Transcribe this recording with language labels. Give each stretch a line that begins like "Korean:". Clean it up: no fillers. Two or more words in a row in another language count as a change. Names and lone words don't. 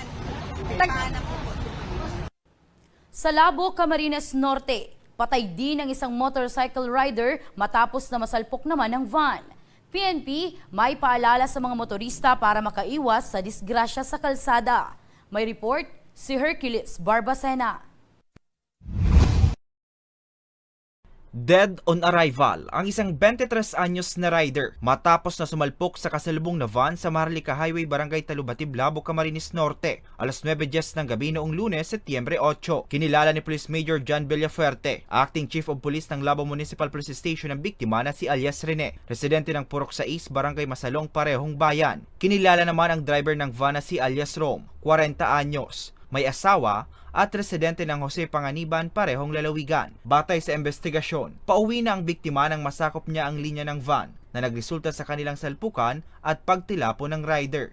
Filipino: Sa Labo, Camarines Norte, patay din ang isang motorcycle rider matapos na masalpok naman ng van. PNP may paalala sa mga motorista para makaiwas sa disgrasya sa kalsada. May report si Hercules Barbacena.
English: Dead on arrival
Filipino: ang isang 23 anyos na rider matapos na sumalpok sa kasalubong na van sa Maharlika Highway, Barangay Talubatib, Labo, Camarines Norte, alas 9:10 ng gabi noong Lunes, Setyembre 8. Kinilala ni Police Major John Villafuerte,
English: Acting Chief of Police
Filipino: ng Labo Municipal Police Station, ang biktima na si alias Rene, residente ng Purok 6, Barangay Masalong, Parehong Bayan. Kinilala naman ang driver ng van na si alias Rom, 40 anyos, may asawa at residente ng Jose Panganiban, Parehong Lalawigan. Batay sa investigasyon, pauwi na ang biktima nang masakop niya ang linya ng van na nagresulta sa kanilang salpukan at pagtilapo ng rider.